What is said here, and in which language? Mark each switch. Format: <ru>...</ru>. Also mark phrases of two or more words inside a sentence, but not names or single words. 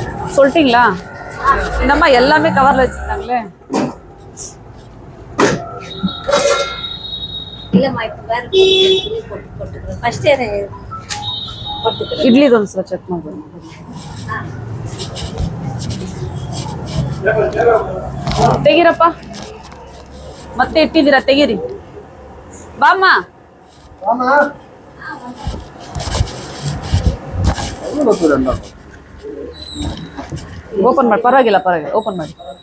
<ta>சொல்லிட்டீங்களா? இந்தம்மா எல்லாமே கவர்ல வச்சுட்டாங்களே. இல்லம்மா இப்போ வேற போட்டுக்கிறேன். ஃபர்ஸ்ட் போட்டுக்கிறேன்.</ta> <kn>ಇಡ್ಲಿ ಒಂದ್ಸಲ ಚೆಕ್ ಮಾಡ್ಬೋದು. ತೆಗೀರಪ್ಪ, ಮತ್ತೆ ಇಟ್ಟಿದ್ದೀರಾ, ತೆಗೀರಿ. ಬಾಮ್ಮ ಓಪನ್ ಮಾಡಿ, ಪರವಾಗಿಲ್ಲ ಪರವಾಗಿಲ್ಲ, ಓಪನ್ ಮಾಡಿ.</kn>